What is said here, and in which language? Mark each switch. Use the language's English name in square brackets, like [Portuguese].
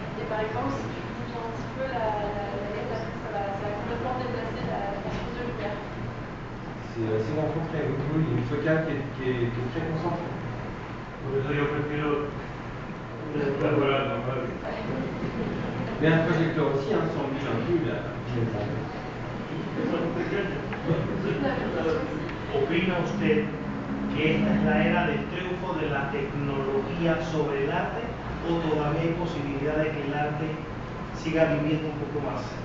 [French] Par exemple, si tu bouges un petit peu la lettre, ça va complètement déplacer la C'est assez concentré. Oui, il y a une focale qui est très concentrée. [Spanish] Por eso yo prefiero una escuela normal. [French] Mais un projecteur aussi, hein, sans bouge un peu, il a [Spanish] ¿Opina usted que esta es la era del triunfo de la tecnología sobre el arte o todavía hay posibilidad de que el arte siga viviendo un poco más?